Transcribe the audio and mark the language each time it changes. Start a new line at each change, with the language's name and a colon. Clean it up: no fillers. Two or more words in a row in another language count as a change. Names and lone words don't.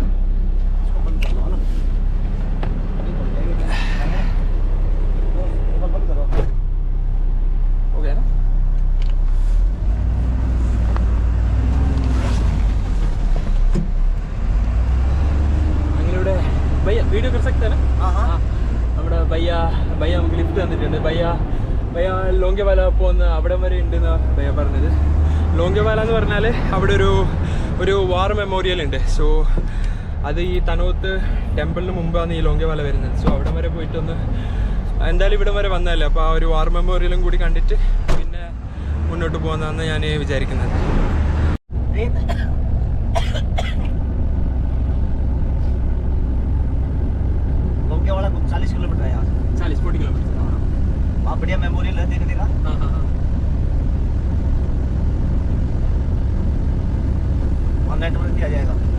Hindi: इसको बंद करो ना. बंद करो. हो गया ना? അങ്ങനെ भैया वीडियो कर सकते हैं ना? हाँ.
Malayalam: നമ്മുടെ ഭയ്യ നമുക്ക് ലിഫ്റ്റ് തന്നിട്ടുണ്ട്. ഭയ്യ ലോങ്കേവാല പോകുന്ന അവിടെ വരെ ഉണ്ടെന്ന് ഭയ്യ പറഞ്ഞത്. ലോങ്കേവാല എന്ന് പറഞ്ഞാൽ അവിടെ ഒരു വാർ മെമ്മോറിയൽ ഉണ്ട്. സോ അത് ഈ തനോത്ത് ടെമ്പിളിന് മുമ്പാണ് ഈ ലോങ്കേവാല വരുന്നത്. സോ അവിടെ വരെ പോയിട്ടൊന്ന് എന്തായാലും ഇവിടെ വരെ വന്നതല്ലേ, അപ്പോൾ ആ ഒരു വാർ മെമ്മോറിയലും കൂടി കണ്ടിട്ട് പിന്നെ മുന്നോട്ട് പോകുന്നതെന്ന് ഞാൻ വിചാരിക്കുന്നത്.
Hindi: लोंगेवाला 40 किलोमीटर है यहाँ से. 40-40 किलोमीटर. वहाँ बढ़िया मेमोरियल है, देखने का. हाँ. और नेटवर्क दिया जाएगा.